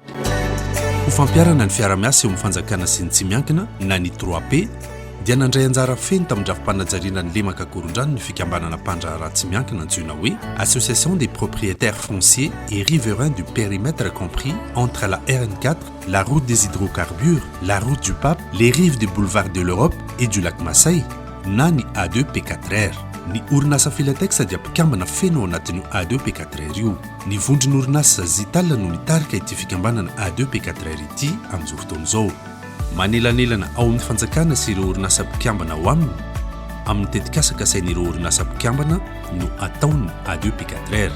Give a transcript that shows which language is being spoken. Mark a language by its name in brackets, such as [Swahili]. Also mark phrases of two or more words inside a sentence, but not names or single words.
[Malagasy] Ho fampiarana ny fiara-miasa eo amin'ny fanjakana sy ny tsy miankina na ny 3P dia nandray anjara feno tamin'ny drafim-panajariana ny lemaka Ankorondrano ny fikambanana mpandraharaha tsy miankina antsoina hoe [French] Association des propriétaires fonciers et riverains du périmètre compris entre la RN4, la route des hydrocarbures, la route du Pape, les rives du boulevard de l'Europe et du lac Masai [Malagasy] na ny A2P4R. Ny orinasa Filatex dia mpikambana feno ao anatin'io A2P4R io. Ny vondrony orinasa Zital no nitarika ity fikambanana A2P4R ity amin'izao fotoana izao. Manelanelana ao amin'ny fanjakana sy ireo orinasa mpikambana ao aminy, amin'ny tetikasaka sain'ireo orinasa mpikambana no ataony A2P4R.